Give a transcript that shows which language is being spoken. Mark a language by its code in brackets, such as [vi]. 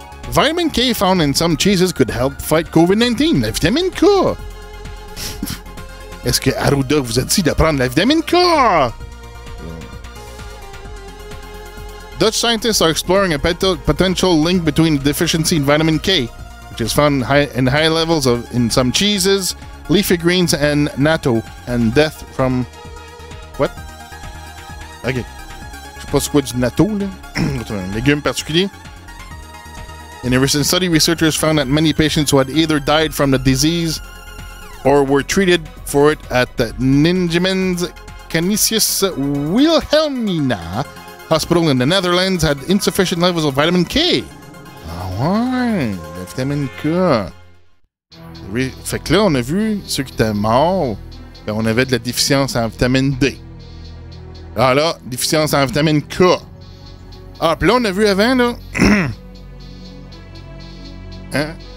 [en] Vitamin K found in some cheeses could help fight COVID-19. [fr] La vitamine K! Est-ce que Arruda vous a dit de prendre la vitamine K? [en] Dutch scientists are exploring a potential link between the deficiency in vitamin K, which is found in high levels in some cheeses, leafy greens, and natto, and death from What? [fr] OK. Je sais pas c'est quoi du natto, là. Un légume particulier. [en] In a recent study, researchers found that many patients who had either died from the disease or were treated for it at the Ningemans Canisius Wilhelmina Hospital in the Netherlands had insufficient levels of vitamin K. [fr] Ah ouais, la vitamine K. Oui, fait que là, on a vu ceux qui étaient morts, ben on avait de la déficience en vitamine D. Ah là, déficience en vitamine K. Ah, puis là, on a vu avant, là... Hein?